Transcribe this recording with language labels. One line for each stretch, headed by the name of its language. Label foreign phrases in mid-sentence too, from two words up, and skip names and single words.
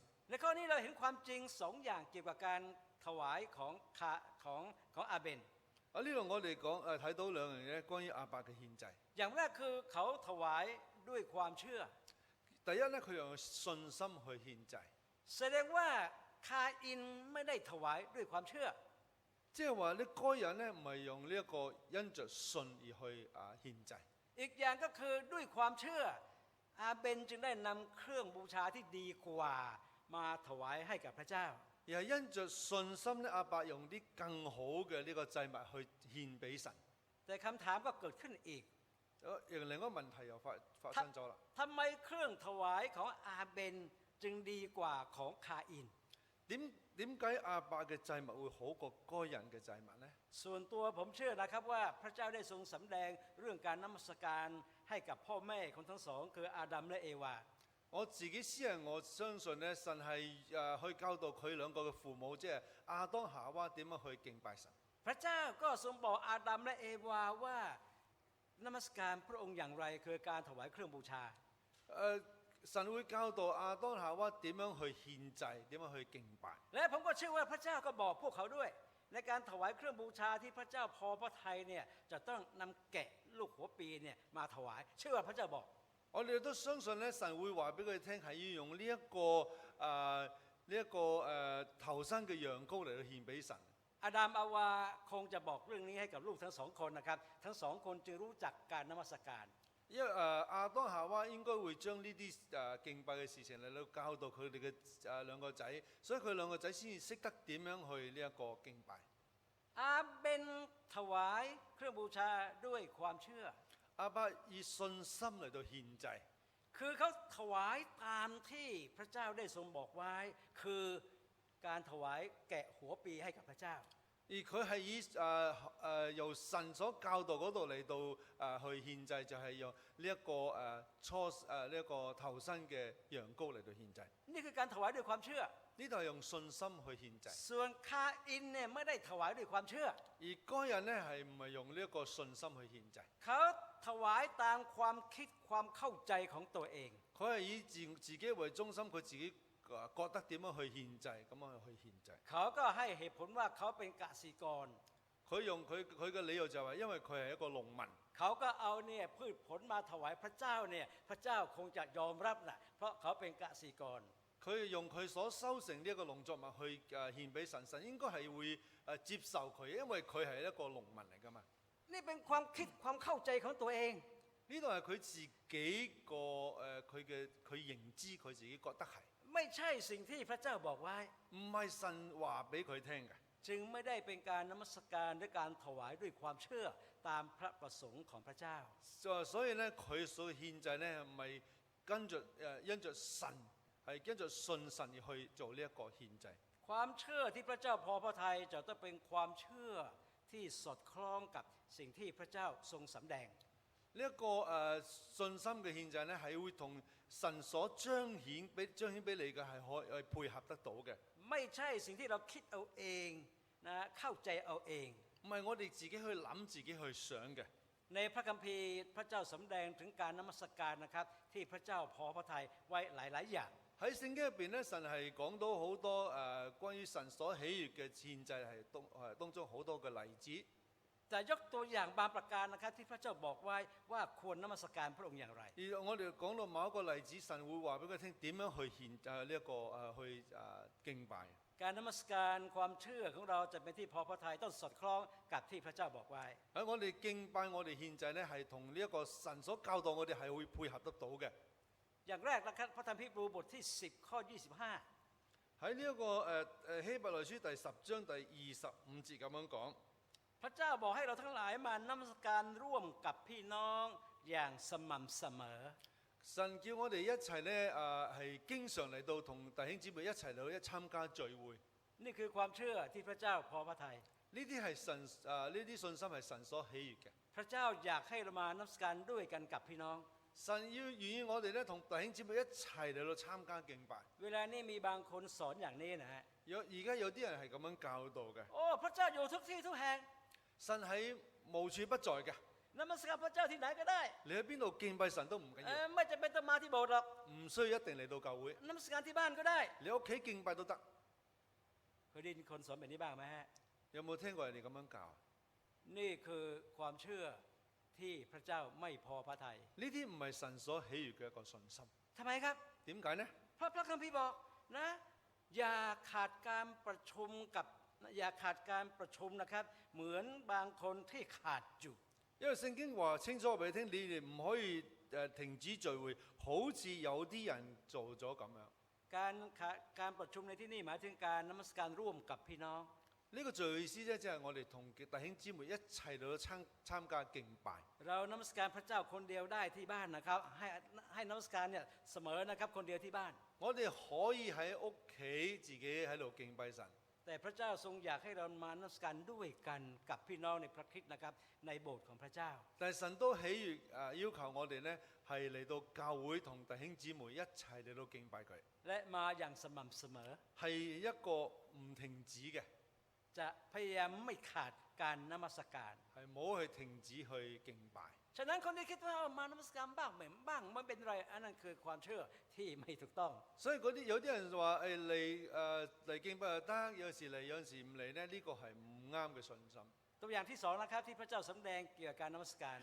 Thai: ในข้อนี้เราเห็นความจริง2 อย่างเกี่ยวกับการถวายของอาเบน
Cantonese: 呢度我哋睇到兩樣嘢關於亞伯嘅獻祭。
Thai: อย่างแรกคือเขาถวายด้วยความเชื่อ
Cantonese: 第一咧，佢用信心去獻祭，
Thai: แสดงว่าคาอินไม่ได้ถวายด้วยความเชื่อ
Cantonese: 即係話呢該人咧唔係用呢一個因着信而去獻祭。
Thai: อีกอย่างก็คือด้วยความเชื่ออาเบนจึงได้นำเครื่องบูชาที่ดีกว่ามาถวายให้กับพระเจ้า
Cantonese: 而係因着信心咧，亞伯用啲更好嘅呢個祭物去獻俾神。
Thai: แต่คำถามก็เกิดขึ้นอีก
Cantonese: 另一個問題又發生咗啦。
Thai: ทำไมเครื่องถวายของอาเบนจึงดีกว่าของคาอิน
Cantonese: 點解亞伯嘅祭物會好過該人嘅祭物呢？
Thai: ส่วนตัวผมเชื่อนะครับว่าพระเจ้าได้ทรงสำแดงเรื่องการนมัสการให้กับพ่อแม่ของทั้งสองคืออาดัมและเอวา
Cantonese: 我自己私人我相信咧，神係去教導佢兩個嘅父母，即係亞當夏娃點樣去敬拜神。
Thai: พระเจ้าก็ทรงบอกอาดัมและเอวาว่านมัสการพระองค์อย่างไรคือการถวายเครื่องบูชา
Cantonese: 神會教導亞當夏娃點樣去獻祭，點樣去敬拜。
Thai: และผมก็เชื่อว่าพระเจ้าก็บอกพวกเขาด้วย ในการถวายเครื่องบูชาที่พระเจ้าพอพระทัยเนี่ยจะต้องนำแกะลูกหัวปีเนี่ยมาถวายเชื่อว่าพระเจ้าบอก
Cantonese: 我哋都相信咧，神會話俾佢哋聽，係要用呢一個頭生嘅羊羔嚟到獻俾神。
Thai: อาดัมอาวาคงจะบอกเรื่องนี้ให้กับลูกทั้งสองคนนะครับทั้งสองคนจึงรู้จักการนมัสการ
Cantonese: 因為亞當夏娃應該會將呢啲敬拜嘅事情嚟到教導佢哋嘅兩個仔，所以佢兩個仔先至識得點樣去呢一個敬拜。
Thai: อาเบนถวายเครื่องบูชาด้วยความเชื่อ
Cantonese: 亞伯以信心嚟到獻祭，
Thai: คือเขาถวายตามที่พระเจ้าได้ทรงบอกไว้คือการถวายแกะหัวปีให้กับพระเจ้า
Cantonese: 而佢係以由神所教導嗰度嚟到去獻祭，就係用呢一個呢一個頭生嘅羊羔嚟到獻祭。
Thai: นี่คือการถวายด้วยความเชื่อ
Cantonese: 呢度係用信心去獻祭，
Thai: ส่วนคาอินเนี่ยไม่ได้ถวายด้วยความเชื่อ
Cantonese: 而該人咧係唔係用呢一個信心去獻祭？
Thai: เขาถวายตามความคิดความเข้าใจของตัวเอง
Cantonese: 佢係以自己為中心，佢自己覺得點樣去獻祭，咁樣去獻祭。
Thai: เขาก็ให้เหตุผลว่าเขาเป็นกสิกร
Cantonese: 佢用佢嘅理由就係因為佢係一個農民，
Thai: เขาก็เอาเนี่ยพืชผลมาถวายพระเจ้าเนี่ยพระเจ้าคงจะยอมรับนะเพราะเขาเป็นกสิกร
Cantonese: 佢用佢所收成呢一個農作物去獻俾神，神應該係會接受佢，因為佢係一個農民嚟㗎嘛。
Thai: นี่เป็นความคิดความเข้าใจของตัวเอง
Cantonese: 呢度係佢自己個佢認知，佢自己覺得係，
Thai: ไม่ใช่สิ่งที่พระเจ้าบอกไว้
Cantonese: 唔係神話俾佢聽嘅。
Thai: จึงไม่ได้เป็นการนมัสการและการถวายด้วยความเชื่อตามพระประสงค์ของพระเจ้า
Cantonese: 所以咧，佢所獻祭咧唔係跟着因着神，係跟着信神而去做呢一個獻祭。
Thai: ความเชื่อที่พระเจ้าพอพระทัยจะต้องเป็นความเชื่อที่สอดคล้องกับสิ่งที่พระเจ้าทรงสำแดง
Cantonese: 呢一個信心嘅獻祭咧，係會同神所彰顯俾你嘅係可以配合得到嘅，
Thai: ไม่ใช่สิ่งที่เราคิดเอาเองนะเข้าใจเอาเอง
Cantonese: 唔係我哋自己去諗、自己去想嘅。
Thai: ในพระคัมภีร์พระเจ้าสำแดงถึงการนมัสการนะครับที่พระเจ้าพอพระทัยไว้หลายๆอย่าง
Cantonese: 喺聖經入邊咧，神係講到好多關於神所喜悅嘅獻祭係當中好多嘅例子。
Thai: แต่ยกตัวอย่างบางประการนะครับที่พระเจ้าบอกไว้ว่าควรนมัสการพระองค์อย่างไร
Cantonese: 而我哋講到某一個例子，神會話俾佢聽點樣去呢一個去敬拜。
Thai: การนมัสการความเชื่อของเราจะเป็นที่พอพระทัยต้องสอดคล้องกับที่พระเจ้าบอกไว้
Cantonese: 喺我哋敬拜我哋獻祭咧，係同呢一個神所教導我哋係會配合得到嘅。
Thai: อย่างแรกนะครับพระธรรมฮีบรูบทที่10ข้อ25
Cantonese: 喺呢一個希伯來書第10章第25節咁樣講。
Thai: พระเจ้าบอกให้เราทั้งหลายมานมัสการร่วมกับพี่น้องอย่างสม่ำเสมอ
Cantonese: 神叫我哋一齊咧係經常嚟到同弟兄姊妹一齊嚟到參加聚會。
Thai: นี่คือความเชื่อที่พระเจ้าพอพระทัย
Cantonese: 呢啲係神呢啲信心係神所喜悅嘅。
Thai: พระเจ้าอยากให้เรามานมัสการด้วยกันกับพี่น้อง
Cantonese: 神要願意我哋咧同弟兄姊妹一齊嚟到參加敬拜。
Thai: เวลานี้มีบางคนสอนอย่างนี้นะฮะ
Cantonese: 而家有啲人係咁樣教導嘅。
Thai: โอ้พระเจ้าอยู่ทุกที่ทุกแห่ง
Cantonese: 神喺無處不在嘅。
Thai: นมัสการพระเจ้าที่ไหนก็ได้
Cantonese: 你喺邊度敬拜神都唔緊要，
Thai: ไม่จำเป็นต้องมาที่โบสถ์หรอก
Cantonese: 唔需要一定嚟到教會，
Thai: นมัสการที่บ้านก็ได้
Cantonese: 你屋企敬拜都得。
Thai: เคยได้ยินคนสอนแบบนี้บ้างไหมฮะ
Cantonese: 有冇聽過人哋咁樣教？
Thai: นี่คือความเชื่อที่พระเจ้าไม่พอพระทัย
Cantonese: 呢啲唔係神所喜悅嘅一個信心。
Thai: ทำไมครับ
Cantonese: 點解呢？
Thai: เพราะพระคัมภีร์บอกนะอย่าขาดการประชุมนะครับเหมือนบางคนที่ขาดอยู่
Cantonese: 因為聖經話清楚俾你聽，你哋唔可以停止聚會，好似有啲人做咗咁樣。
Thai: การประชุมในที่นี่หมายถึงการนมัสการร่วมกับพี่น้อง
Cantonese: 呢個聚會意思咧，即係我哋同弟兄姊妹一齊嚟到參加敬拜。
Thai: เรานมัสการพระเจ้าคนเดียวได้ที่บ้านนะครับให้นมัสการเนี่ยเสมอนะครับคนเดียวที่บ้าน
Cantonese: 我哋可以喺屋企自己喺度敬拜神。
Thai: แต่พระเจ้าทรงอยากให้เรามานมัสการด้วยกันกับพี่น้องในพระคริสต์นะครับในโบสถ์ของพระเจ้า
Cantonese: 但係神都喜悅要求我哋咧係嚟到教會同弟兄姊妹一齊嚟到敬拜佢。
Thai: และมาอย่างสม่ำเสมอ
Cantonese: 係一個唔停止嘅，
Thai: จะพยายามไม่ขาดการนมัสการ
Cantonese: 係冇去停止去敬拜。
Thai: ฉะนั้นคนที่คิดว่ามานมัสการบ้างบ้างไม่เป็นไรอันนั้นคือความเชื่อที่ไม่ถูกต้อง
Cantonese: 所以有啲人話嚟敬拜就得，有時嚟有時唔嚟咧，呢個係唔啱嘅信心。
Thai: ตัวอย่างที่สองนะครับที่พระเจ้าสำแดงเกี่ยวกับการนมัสการ